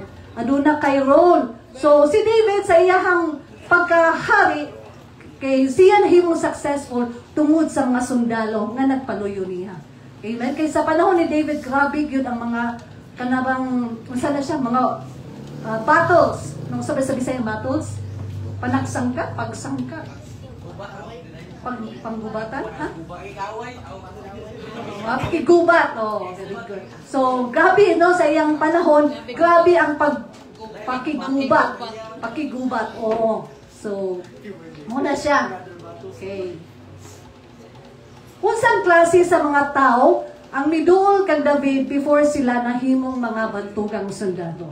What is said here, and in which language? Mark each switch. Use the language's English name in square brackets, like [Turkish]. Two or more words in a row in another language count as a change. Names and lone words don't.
[Cebuano] Aduna kay role. So, si David sa iyahang pagkahari, kay siya nahimong successful tungod sa mga sundalo nga nagpaluyo niya. Amen? Kay sa panahon ni David, grabe yun ang mga kanabang, masala siya, mga battles. [Filipino] Nung sabi-sabi sa'yo battles, [Cebuano] panagsangka, pagsangka. Panggubatan, ha? Pakigubat. [English] Oh, very good. [Cebuano] So, grabe, no, sa iyang panahon, grabe ang pakigubat. Oo. So, muna siya. Okay. Unsang klase sa mga tao ang miduol kang David before sila nahimong mga bantugang sundalo.